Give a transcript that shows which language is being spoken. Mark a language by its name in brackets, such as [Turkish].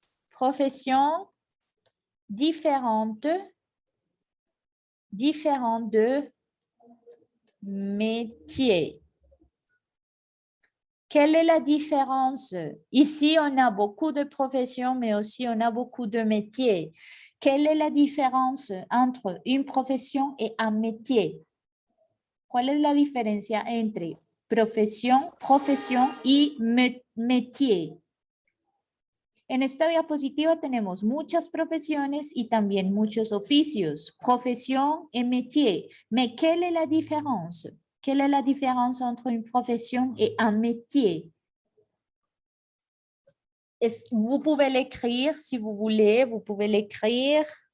[French] Profession différente de métier. Quelle est la différence? Ici, on a beaucoup de professions, mais aussi on a beaucoup de métiers. Quelle est la différence entre une profession et un métier? [Spanish] ¿Cuál es la diferencia entre profesión y métier? En esta diapositiva tenemos muchas profesiones y también muchos oficios. Profesión y métier. [French] Mais quelle est la différence? Quelle est la différence entre une profession et un métier? Vous pouvez l'écrire si vous voulez, vous pouvez l'écrire.